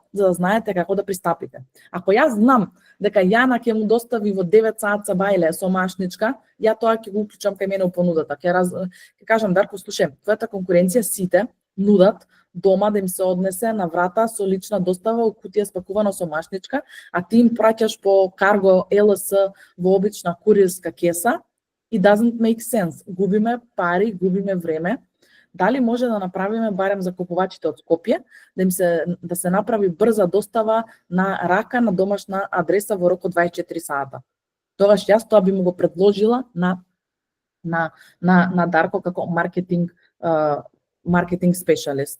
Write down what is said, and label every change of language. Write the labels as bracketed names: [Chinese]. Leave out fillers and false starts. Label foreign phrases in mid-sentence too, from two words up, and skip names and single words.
[Macedonian] За да знаете како да пристапите. Ако јас знам дека Јана ќе му достави во 9 саат бајле со машничка, ја тоа ќе го уклучам кај мене у понудата. Ќе кажам, Дарко, слушај, твојата конкуренција сите нудат дома да им се однесе на врата со лична достава у кутија спакувано со машничка, а ти им праќаш по карго ЛС во обична куриерска кеса. [English] It doesn't make sense. [Macedonian] Губиме пари, губиме време. Дали може да направиме барем за купувачите од Скопје да се направи брза достава на рака на домашна адреса во рок од 24 сата. Тогаш јас тоа би му го предложила на Дарко како маркетинг специјалист.